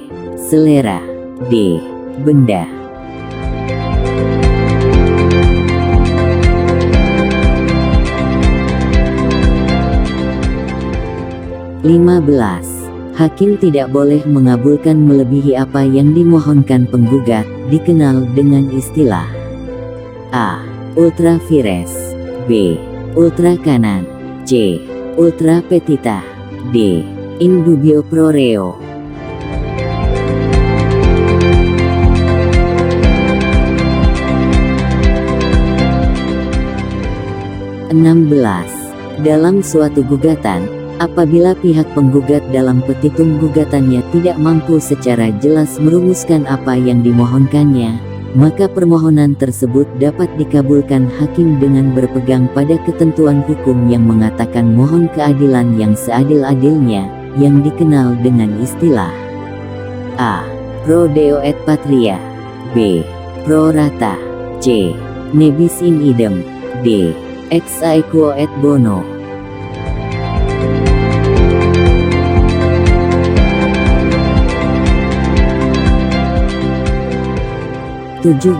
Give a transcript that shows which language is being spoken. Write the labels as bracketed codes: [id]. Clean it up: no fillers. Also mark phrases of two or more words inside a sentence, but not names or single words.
[id] Selera, D. Benda. 15. Hakim tidak boleh mengabulkan melebihi apa yang dimohonkan penggugat, dikenal dengan istilah: A. [la] Ultra vires, B. [id] Ultra kanan, [la] C. Ultra petita, D. In dubio pro reo. [id] 16. Dalam suatu gugatan, apabila pihak penggugat dalam petitum gugatannya tidak mampu secara jelas merumuskan apa yang dimohonkannya, maka permohonan tersebut dapat dikabulkan hakim dengan berpegang pada ketentuan hukum yang mengatakan mohon keadilan yang seadil-adilnya, yang dikenal dengan istilah: A. [la] Pro deo et patria, B. Pro rata, C. Nebis in idem, D. Ex aequo et bono. [id] 17.